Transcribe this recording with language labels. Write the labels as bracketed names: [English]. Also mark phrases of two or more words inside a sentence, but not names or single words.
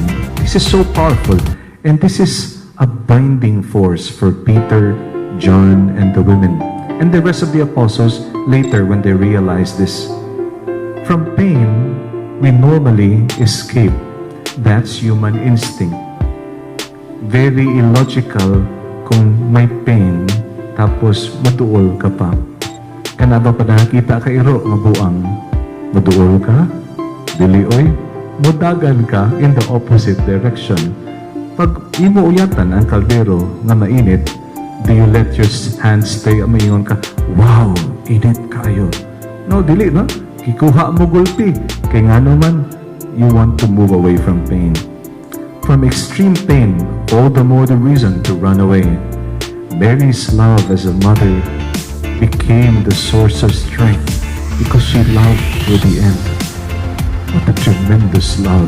[English] This is so powerful, and this is a binding force for Peter, John, and the women, and the rest of the apostles later when they realize this. From pain, we normally escape. That's human instinct. Very illogical [Cebuano] kung may pain tapos maduol ka pa. Kanaba pa nakakita ka iro nga buang. Maduol ka, dili oy, mudagan ka [English] in the opposite direction. [Cebuano] Pag imo uyatan ang kaldero nga mainit, [English] do you let your hands stay [Cebuano] amayon ka, [English] wow, [Cebuano] init kayo. No, dili, no? Kikuha mo gulpi. [Filipino] Kaya nga naman, [English] you want to move away from pain. From extreme pain, all the more the reason to run away. Mary's love as a mother became the source of strength because she loved to the end. What a tremendous love.